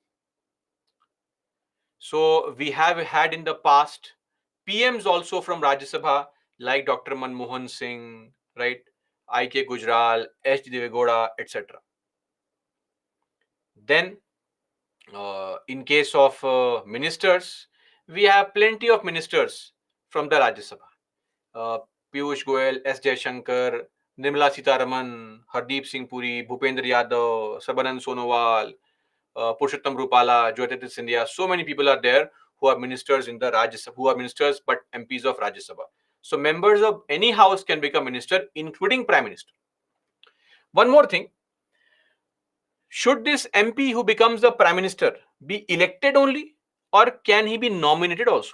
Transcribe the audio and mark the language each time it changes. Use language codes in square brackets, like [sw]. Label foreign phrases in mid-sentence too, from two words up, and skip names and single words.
[en] So we have had in the past PMs also from Rajya Sabha, like Dr. Manmohan Singh, right? I.K. Gujral, H. D. Devegoda, etc. Then, in case of ministers, we have plenty of ministers from the Rajya Sabha. Piyush Goyal, S. Jaishankar, Nirmala Sitaraman, Hardeep Singh Puri, Bhupendra Yadav, Sarbanand Sonowal, Purushottam Rupala, Jyotirth Scindia. So many people are there who are ministers in the Rajya Sabha, who are ministers but MPs of Rajya Sabha. So members of any house can become minister, including Prime Minister. One more thing. Should this MP who becomes the Prime Minister be elected only, or can he be nominated also?